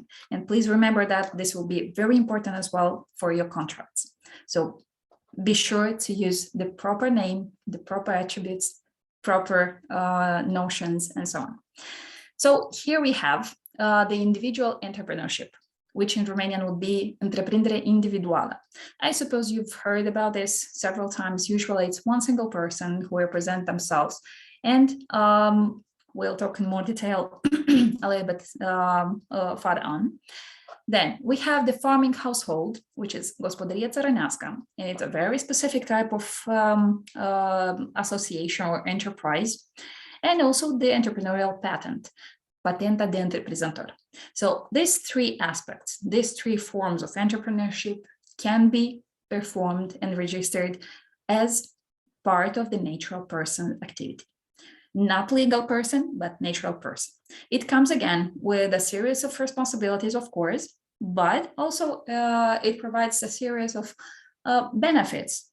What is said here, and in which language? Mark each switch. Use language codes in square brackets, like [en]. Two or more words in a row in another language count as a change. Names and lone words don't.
[en] And please remember that this will be very important as well for your contracts. So be sure to use the proper name, the proper attributes, proper notions, and so on. So here we have the individual entrepreneurship, which in Romanian would be [ro] întreprindere individuală. [en] I suppose you've heard about this several times. Usually it's one single person who represents themselves. And we'll talk in more detail a little bit further on. Then we have the farming household, which is [ro] gospodărie țărănească, [en] and it's a very specific type of association or enterprise, and also the entrepreneurial patent, [ro] patenta de întreprinzător. [en] So these three aspects, these three forms of entrepreneurship can be performed and registered as part of the natural person activity. Not legal person, but natural person. It comes again with a series of responsibilities, of course, but also it provides a series of benefits.